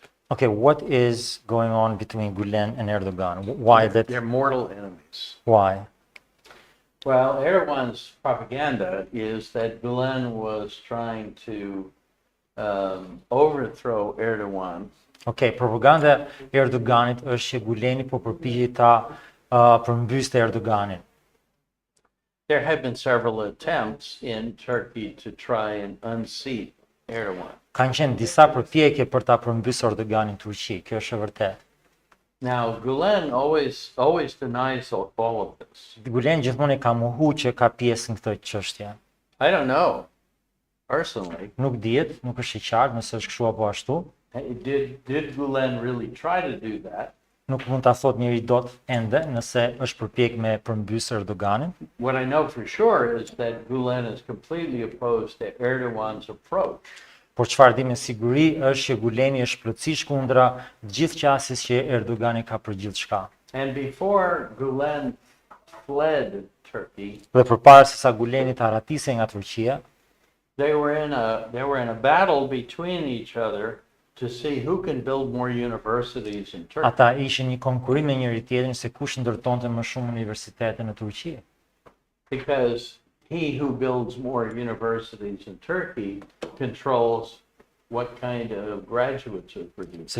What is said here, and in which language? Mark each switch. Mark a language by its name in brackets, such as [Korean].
[English] Okay, what is going on between Gulen and Erdogan? Why that? They're mortal enemies. Why? Well, Erdogan's propaganda is that Gulen was trying to overthrow Erdogan. [Albanian] Okay, propaganda e Erdoganit është që Guleni po përpiqej ta përmbyste Erdoganin. [English] There have been several attempts in Turkey to try and unseat Erdogan. [Albanian] Kanë qenë disa përpjekje për ta përmbysur Erdoganin në Turqi, kjo është e vërtetë. [English] Now, Gulen always denies all of this. [Albanian] Gulen gjithmonë e ka mohu që ka pjesë në këtë çështje. [English] I don't know, personally. [Albanian] Nuk dihet, nuk është e qartë nëse është kështu apo ashtu. [English] Did Gulen really try to do that? [Albanian] Nuk mund ta thot njëri dot ende nëse është përpjek me përmbysë Erdoganin. [English] What I know for sure is that Gulen is completely opposed to Erdogan's approach. [Albanian] Por çfarë di me siguri është që Guleni është plotësisht kundra gjithë qasjes që Erdogani ka për gjithçka. [English] And before Gulen fled Turkey, [Albanian] Dhe përpara se sa Guleni të arratise nga Turqia, [English] they were in a battle between each other to see who can build more universities in Turkey. [Albanian] ata ishin një konkurrim me njëri tjetrin se kush ndërtonte më shumë universitete në Turqi. [English] Because he who builds more universities in Turkey controls what kind of graduates are produced.